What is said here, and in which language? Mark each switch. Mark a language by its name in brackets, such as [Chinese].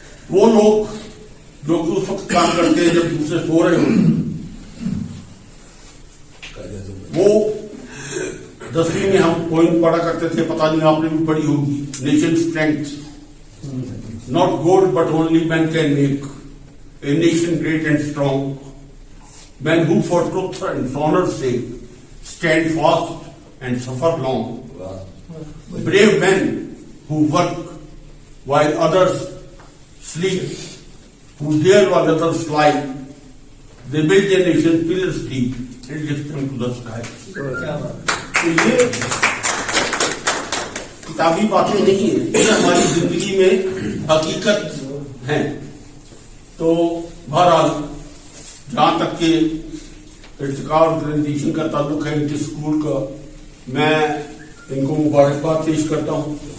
[Urdu] وہ لوگ جو کہ اس وقت کام کرتے ہیں جب دوسرے سو رہے ہوتے ہیں. وہ 10ویں میں ہم پوائنٹ پڑھا کرتے تھے، پتہ نہیں آپ نے بھی پڑھی ہوگی، nation strength [English] not gold but only man can make a nation great and strong. Men who for truth and honor's sake stand fast and suffer long. Brave men who work while others sleep, who dare while others fly. They build a nation pillars deep and lift them to the sky. [Urdu] تو یہ کتابی باتیں نہیں ہیں، یہ ہماری زندگی میں حقیقت ہیں. تو بہرحال جہاں تک کہ ارتقاء آرگنائزیشن کا تعلق ہے، ان کے اسکول کا، میں ان کو مبارکباد پیش کرتا ہوں.